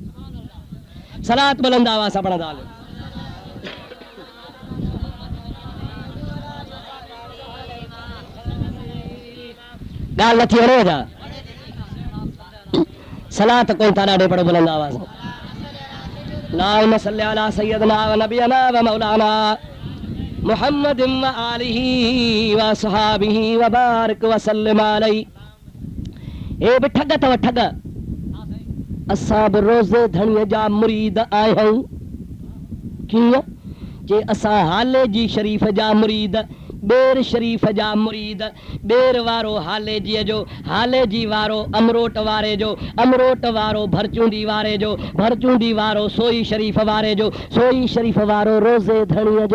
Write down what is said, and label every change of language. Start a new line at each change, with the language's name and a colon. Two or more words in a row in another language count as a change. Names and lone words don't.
Sindhi: सलात बुलंद आवाज़ सां पढ़ंदा हलो। ॻाल्हि नथी हणे छा? सलात कोन था ॾाढे पढ़ो बुलंद आवाज़ सां।
Arabic: اللهم صل على سيدنا ونبينا ومولانا محمد وآله وأصحابه وبارك وسلم عليه.
Sindhi: हे बि ठग अथव, ठग। असां बि रोज़े धणीअ जा मुरीद आहियूं। कीअं? जे असां हाले जी शरीफ़ जा मुरीद, ॿेर शरीफ़ जा मुरीद, ॿेर वारो हाले जीअ जो, हाले जी वारो अमरोट वारे जो, अमरोट वारो भरचूंडी वारे जो, भरचूंडी वारो सोई शरीफ़ वारे जो, सोई शरीफ़ वारो रोज़े धणीअ जो।